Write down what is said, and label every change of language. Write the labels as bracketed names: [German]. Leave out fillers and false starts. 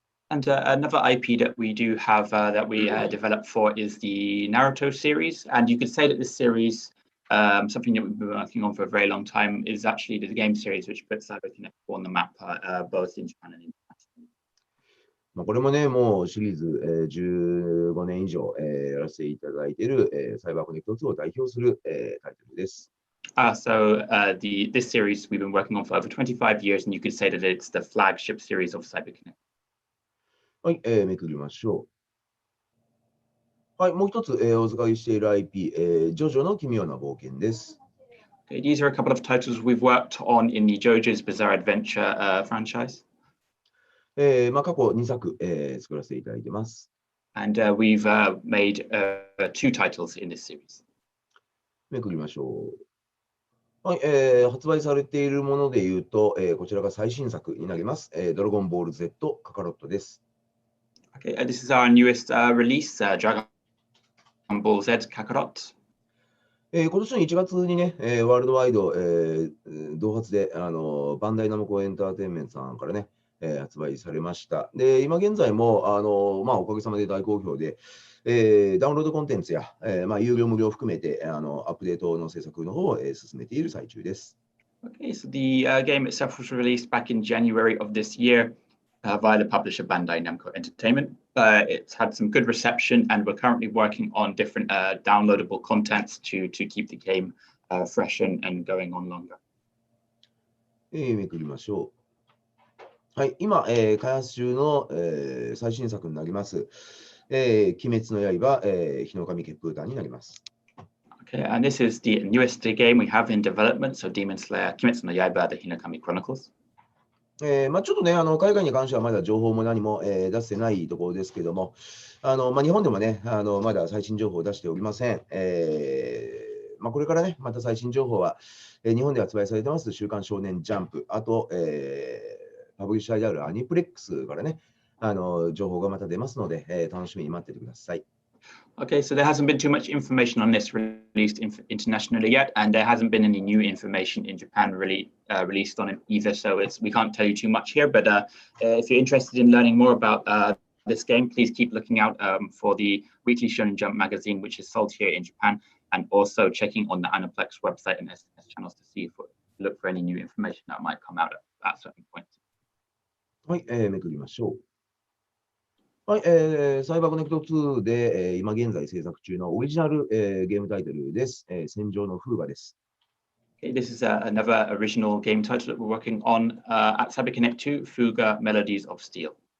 [English] And another IP that we do have that we developed for is the Naruto series. And you could say that this series, something that we've been working on for a very long time, is actually the game series which puts CyberConnect2 on the map, both in Japan and internationally. [Japanese] これもね、もうシリーズ、15年以上、やらせていただいている、サイバーコネクト2を代表する、タイトルです。 [English] This series we've been working on for over 25 years, and you could say that it's the flagship series of CyberConnect. [Japanese] はい、めくりましょう。はい、もう一つ、お預かりしている IP、ジョジョの奇妙な冒険です。 [English] Okay, these are a couple of titles we've worked on in the JoJo's Bizarre Adventure franchise. [Japanese] 過去2作、作らせていただいています。 [English] And we've made 2 titles in this series. [Japanese] めくりましょう。はい、発売されているものでいうと、こちらが最新作になります。ドラゴンボール Z カカロットです。 [English] Okay, this is our newest release, Dragon Ball Z Kakarot. [Japanese] 今年の1月にね、ワールドワイド、同発で、バンダイナムコエンターテインメントさんからね、発売されました。で、今現在も、おかげさまで大好評で、ダウンロードコンテンツや、有料無料含めて、アップデートの制作の方を、進めている最中です。 [English] Okay, so the game itself was released back in January of this year via the publisher Bandai Namco Entertainment. It's had some good reception, and we're currently working on different downloadable contents to keep the game fresh and going on longer. [Japanese] めくりましょう。はい、今、開発中の、最新作になります。鬼滅の刃、日の神血風弾になります。 [English] Okay, and this is the newest game we have in development, so Demon Slayer, Kimetsu no Yaiba, the Hinokami Chronicles. [Japanese] ちょっとね、海外に関してはまだ情報も何も、出せないところですけども、日本でもね、まだ最新情報を出しておりません。これからね、また最新情報は、日本で発売されてます、週刊少年ジャンプ、あと、パブリッシャーであるアニプレックスからね、情報がまた出ますので、楽しみに待っててください。 [English] Okay, so there hasn't been too much information on this released internationally yet, and there hasn't been any new information in Japan released on it either. So we can't tell you too much here, but if you're interested in learning more about this game, please keep looking out for the Weekly Shonen Jump magazine, which is sold here in Japan, and also checking on the Aniplex website and SNS channels to see look for any new information that might come out at certain points. [Japanese] はい、めくりましょう。はい、サイバーコネクト2で、今現在制作中のオリジナル、ゲームタイトルです。戦場の風雅です。 [English] Okay, this is another original game title that we're working on at CyberConnect2, Fuga Melodies of Steel.